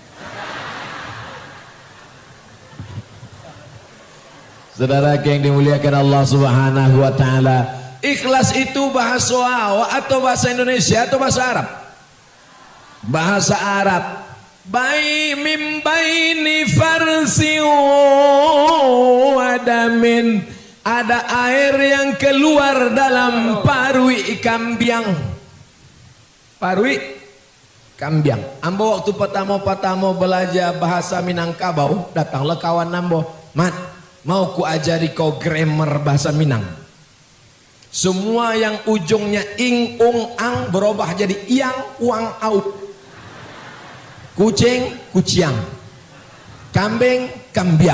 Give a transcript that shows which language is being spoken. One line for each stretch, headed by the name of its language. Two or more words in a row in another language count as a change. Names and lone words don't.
Indonesian: Saudara yang dimuliakan Allah
Arabic: Subhanahu wa taala,
Indonesian: ikhlas itu bahasa atau bahasa Indonesia atau bahasa Arab? Bahasa Arab.
Arabic: من بين فرث ودم,
Minangkabau: ada air yang keluar dalam parui kambiang. Parui kambiang.
Indonesian: Ambo waktu pertama belajar bahasa Minangkabau, datanglah kawan ambo, "Mat, mau ku ajari kau grammar bahasa Minang." Semua yang ujungnya ing, ung, ang berubah jadi iang, uang, au. Kucing, kuciang. Kambing, kambiang.